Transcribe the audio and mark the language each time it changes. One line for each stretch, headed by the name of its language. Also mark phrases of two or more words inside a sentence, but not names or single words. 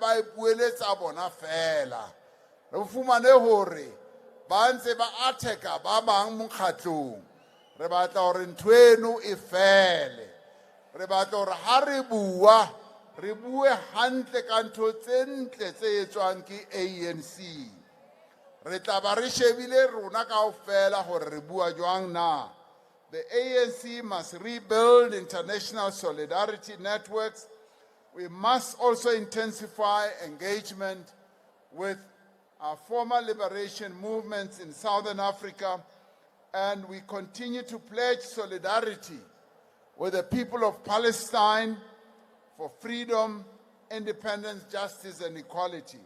Southern Sotho: ba ipueletsa bona fela re fumane hore ba ntse ba attack-a ba bang mokgatlong re batla hore ntweno e fele re batla hore ha re bua re bue hantle ka ntho tse ntle tse etswang ke ANC re tla ba re shebile rona kaofela hore re bua jwang na.
English: The ANC must rebuild international solidarity networks. We must also intensify engagement with our former liberation movements in Southern Africa, and we continue to pledge solidarity with the people of Palestine for freedom, independence, justice, and equality.